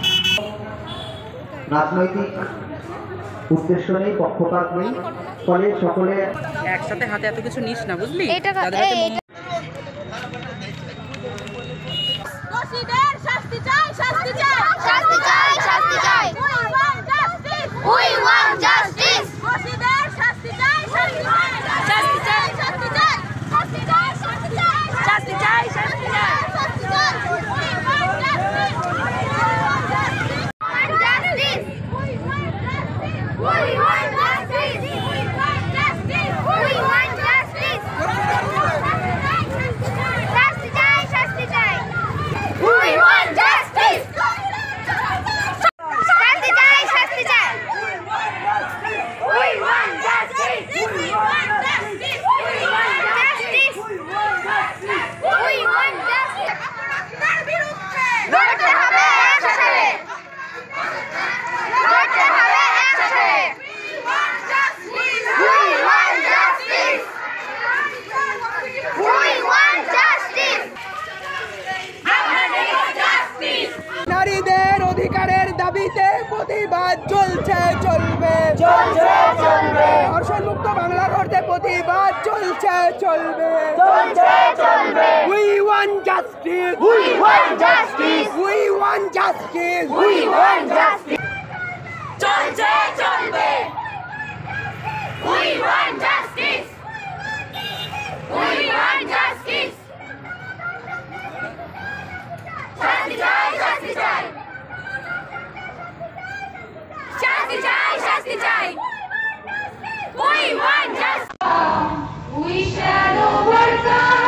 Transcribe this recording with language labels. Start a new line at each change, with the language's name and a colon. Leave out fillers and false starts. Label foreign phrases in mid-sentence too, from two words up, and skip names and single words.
Bangla: রাজনৈতিক উদ্দেশ্য নেই, পক্ষপাত নেই, ফলে সকলে একসাথে হাতে এত কিছু নিস না, বুঝলি? দোষীদের শাস্তি চাই, শাস্তি চাই, শাস্তি চাই, শাস্তি চাই।
English: We want justice.
Bangla: দোষীদের শাস্তি চাই, শাস্তি চাই, শাস্তি চাই, শাস্তি চাই, শাস্তি চাই, শাস্তি চাই, শাস্তি চাই, শাস্তি চাই, শাস্তি চাই।
English: We want justice. We want justice. We want justice. We want justice.
Bangla: শাস্তি চাই, শাস্তি চাই।
English: We want justice.
Bangla: শাস্তি চাই, শাস্তি চাই।
English: We want justice. We want justice. We want justice. We want justice.
Bangla: অপরাধীদের বিরুদ্ধে লড়তে হবে একসাথে। লড়তে হবে একসাথে।
English: We want justice. We want justice.
Bangla: আমাদের justice. নারীদের অধিকারের দাবিতে প্রতিবাদ চলছে, চলবে, চলছে, চলবে, ধর্ষণ মুক্ত বাংলা করতে প্রতিবাদ চলছে, চলবে, চলছে, চলবে।
English: We want justice. We want justice. We want justice. We want justice.
Bangla: চলছে, চলবে।
English: We want justice. We want justice.
Bangla: শাস্তি চাই, শাস্তি চাই। শাস্তি চাই, শাস্তি চাই।
English: We want justice. We shall overcome.